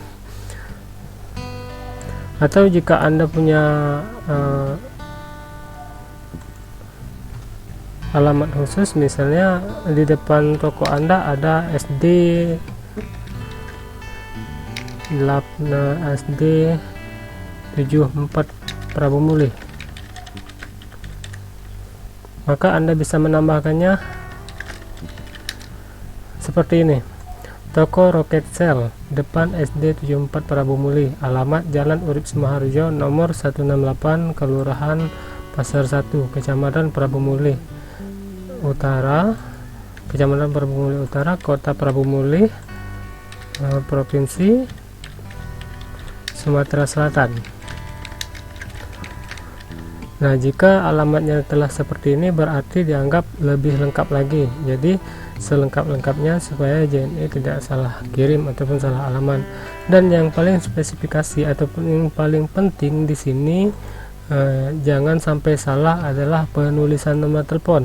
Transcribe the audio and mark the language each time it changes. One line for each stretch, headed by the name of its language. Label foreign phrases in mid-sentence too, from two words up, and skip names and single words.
Indonesian: Atau jika Anda punya alamat khusus, misalnya di depan toko Anda ada SD 74 Prabu Mulih, maka Anda bisa menambahkannya seperti ini: Toko Roket Sel, depan SD 74 Prabu Mulih, alamat Jalan Urip Sumaharjo, nomor 168, Kelurahan Pasar 1, Kecamatan Prabu Mulih Utara, Kecamatan Prabu Mulih Utara, Kota Prabu Mulih, Provinsi Sumatera Selatan. Nah, jika alamatnya telah seperti ini, berarti dianggap lebih lengkap lagi. Jadi selengkap-lengkapnya supaya JNE tidak salah kirim ataupun salah alamat. Dan yang paling spesifikasi ataupun yang paling penting di sini, jangan sampai salah adalah penulisan nomor telepon.